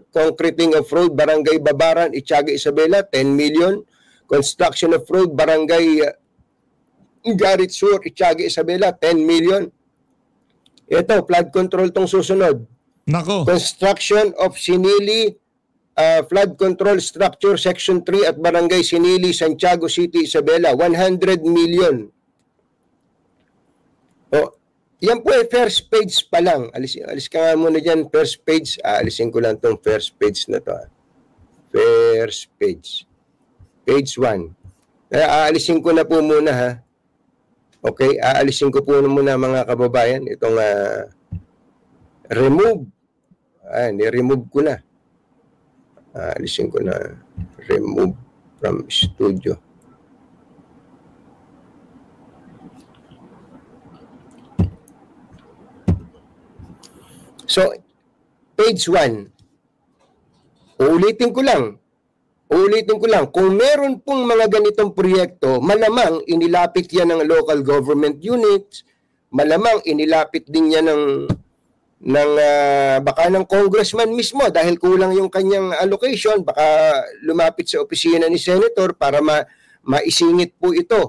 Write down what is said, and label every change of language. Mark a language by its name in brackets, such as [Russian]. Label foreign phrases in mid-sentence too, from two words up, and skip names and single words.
[English] Concreting of road, Barangay Babaran, Itiaga, Isabela, 10 million. Construction of road, Barangay Garit Sur, Itiaga, Isabela, 10 million. [Filipino] Ito, [English] flood control [Filipino] tong susunod. Nako. [English] Construction of Sinili Flood Control Structure Section 3 at Barangay Sinili, Santiago City, Isabela, 100 million. [Filipino] O, yan po ay [English] first page [Filipino] pa lang. Alis ka nga muna dyan, [English] first page. [Filipino] Alisin ko lang tong [English] first page [Filipino] na to. [English] First page. Page 1. [Filipino] Aalisin ko na po muna ha. Okay, aalisin ko po muna mga kababayan. Itong remove. Ni-remove ko na. Alisin ko na. [English] Remove from studio. So, page 1. [Filipino] Uulitin ko lang. Kung meron pong mga ganitong proyekto, malamang inilapit yan ng [English] local government units, [Filipino] malamang inilapit din yan baka ng congressman mismo dahil kulang yung kanyang allocation, baka lumapit sa opisina ni senator para maisingit po ito.